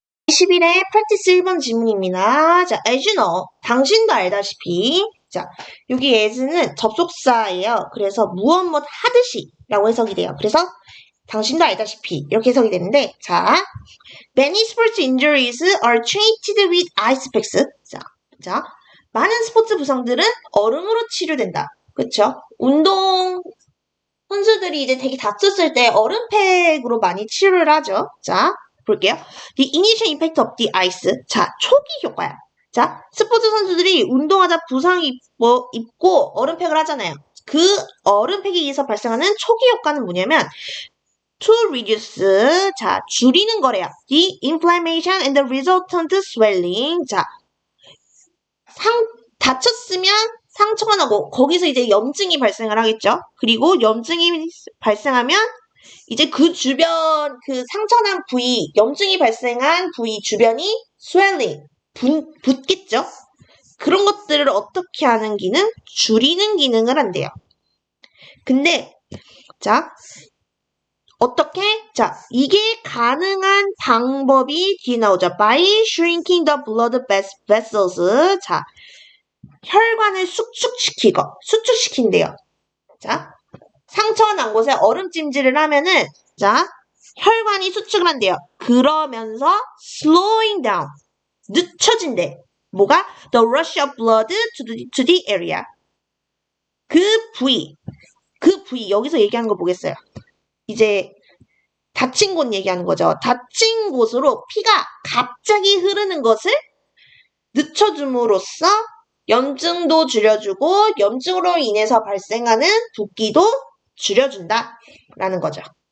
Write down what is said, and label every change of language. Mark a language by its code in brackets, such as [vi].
[ko] 11회 프랙티스 1번 질문입니다. 자, [en] as you know, [ko] 당신도 알다시피, 자, 여기 as는 접속사예요. 그래서 무엇 하듯이 라고 해석이 돼요. 그래서 당신도 알다시피 이렇게 해석이 되는데, [en] 자, many sports injuries are treated with ice packs. [ko] 자, 많은 스포츠 부상들은 얼음으로 치료된다. 그쵸? 운동 선수들이 이제 되게 다쳤을 때 얼음팩으로 많이 치료를 하죠. 자, 볼게요. [en] The initial impact of the ice. [ko] 자, 초기 효과야. 자, 스포츠 선수들이 운동하다 부상 입고 얼음팩을 하잖아요. 그 얼음팩에 의해서 발생하는 초기 효과는 뭐냐면 [en] to reduce, [ko] 자, 줄이는 거래요. [en] The inflammation and the resultant swelling. [ko] 자, 다쳤으면 상처가 나고 거기서 이제 염증이 발생을 하겠죠. 그리고 염증이 발생하면 이제 그 주변, 그 상처난 부위, 염증이 발생한 부위 주변이 swelling, 붓겠죠. 그런 것들을 어떻게 하는 기능? 줄이는 기능을 한대요. 근데 자, 어떻게? 자, 이게 가능한 방법이 뒤에 나오죠. [en] By shrinking the blood vessels. [ko] 자, 혈관을 수축시킨대요. 자, 상처가 난 곳에 얼음찜질을 하면은, 자, 혈관이 수축을 한대요. 그러면서 [en] slowing down, [ko] 늦춰진대. 뭐가? [en] The rush of blood to the area. [ko] 그 부위, 여기서 얘기하는 거 보겠어요. 이제 다친 곳 얘기하는 거죠. 다친 곳으로 피가 갑자기 흐르는 것을 늦춰줌으로써 염증도 줄여주고 염증으로 인해서 발생하는 붓기도 줄여준다 라는 거죠.